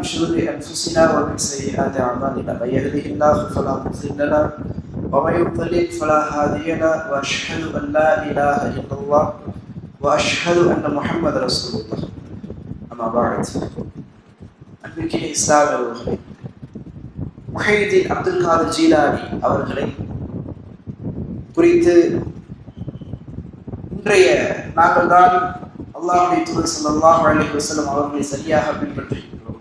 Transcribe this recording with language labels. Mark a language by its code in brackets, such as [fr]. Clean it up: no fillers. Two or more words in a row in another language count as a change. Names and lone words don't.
[ar] شرور انفسنا ومن سيئات اعمالنا من يهده الله فلا مضل له ومن يضلل فلا هادي له واشهد ان لا اله الا الله واشهد ان محمدا رسول الله. اما بعد. [ta] அன்பிற்கிய இஸ்லாமியர்களே, முஹையீன் அப்துல் காதர் ஜீலானி அவர்களை குறித்து இன்றைய நாங்கள் தான் அல்லாஹ்வுடைய தூதர் [ar] صلى الله عليه وسلم [ta] அவர்களை சரியாக பின்பற்றுகிறோம்.